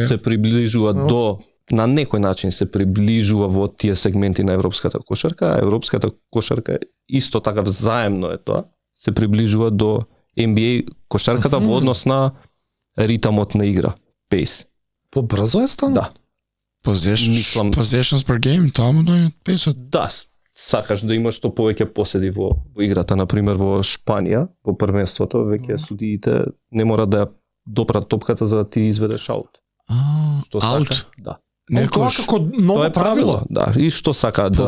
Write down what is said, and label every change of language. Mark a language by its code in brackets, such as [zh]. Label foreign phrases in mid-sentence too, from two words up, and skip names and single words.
[mk] се приближува до на некој начин се приближува во тие сегменти на европската кошарка, а европската кошарка исто така заемно е тоа, се приближува до NBA кошарката во однос на ритамот на игра, pace. Побрзо е стана? Да. Мислам- [en] Possessions per game, [mk] тоа му дојде 500. Да, сакаш да имаш што повеќе поседи во играта, на пример во Шпанија, во првенството, веќе судиите не мора да ја допрат топката за да ти изведеш аут. Што Аут? сака? Да. Тоа Некош како Тоа ново е правило, да. И што сака да